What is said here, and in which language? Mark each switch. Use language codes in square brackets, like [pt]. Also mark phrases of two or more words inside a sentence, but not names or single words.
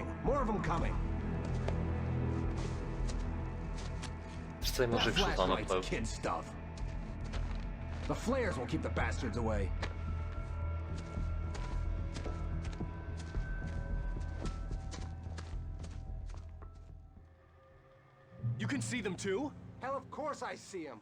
[en] More of them coming. [uk] Цей мужик що там наплив. [en] Kid stuff. The flares will keep the bastards away. You can see them too? Hell, of course I see them.